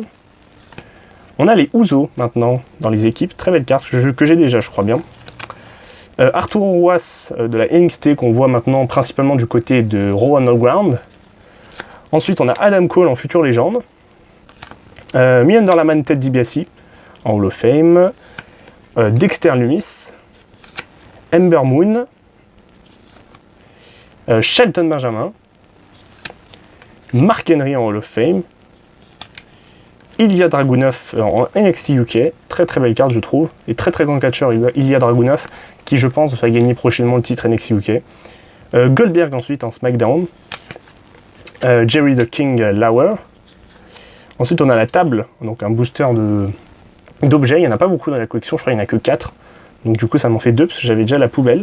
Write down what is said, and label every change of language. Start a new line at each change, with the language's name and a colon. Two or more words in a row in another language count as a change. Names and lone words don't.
French: On a les Usos maintenant dans les équipes. Très belle carte que j'ai déjà, je crois bien. Arthur Roas de la NXT qu'on voit maintenant principalement du côté de Raw Underground. Ensuite, on a Adam Cole en Future Légende. Million Dollar Man Ted DiBiase en
English: Hall of Fame.
French: Dexter Lumis. Ember Moon. Shelton Benjamin. Mark Henry en
English: Hall of Fame,
French: Ilya Dragunov en NXT UK, très belle carte je trouve, et très grand catcheur Ilya Dragunov, qui je pense va gagner prochainement le titre NXT UK. Goldberg ensuite en SmackDown, Jerry the King Lawler. Ensuite on a la table, donc un booster d'objets, il n'y en a pas beaucoup dans la collection, je crois qu'il n'y en a que 4, donc du coup ça m'en fait 2 parce que j'avais déjà la poubelle.